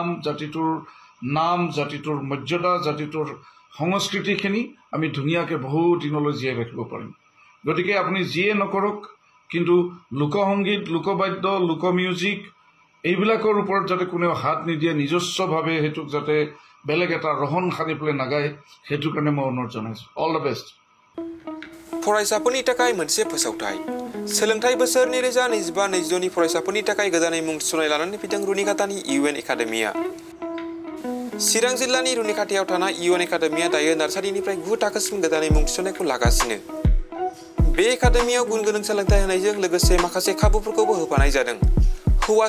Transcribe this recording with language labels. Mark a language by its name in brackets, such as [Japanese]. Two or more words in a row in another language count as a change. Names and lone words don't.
[Assamese] জাতিটোৰ মৰ্যাদা জাতিটোৰ সংস্কৃতিখিনি আমি ধুনীয়াকৈ বহু দিনলৈ জীয়াই ৰাখিব পাৰিম গতিকে আপুনি যিয়ে নকৰক কিন্তু লোকসংগীত লোকবাদ্য লোক মিউজিক এইবিলাকৰ ওপৰত যাতে কোনেও হাত নিদিয়ে নিজস্বভাৱে সেইটোক যাতে বেলেগ এটা ৰহন সানি পেলাই নাগায় সেইটো কাৰণে মই অনুৰোধ জনাইছোঁ [English] all the best [Bodo] फरायसाफोरनि थाखाय मोनसे फोसावथाय सोलोंथाइ बोसोर 2025-2026 नि फरायसाफोरनि थाखाय गोदानै मुं थिसननाय लानानै फैदों रुनिखातानि इउएन एकाडेमिया चिरां जिल्लानि रुनिखातायाव थानाय इउएन एकाडेमिया दायो नार्सारिनिफ्राय 9 थाखोसिम गोदानै मुं थिसननायखौ लागासिनो बे एकाडेमियाव गुन गोनां सोलोंथाइ होनायजों लोगोसे माखासे खाबुफोरखौबो होफानाय जादों हौवासा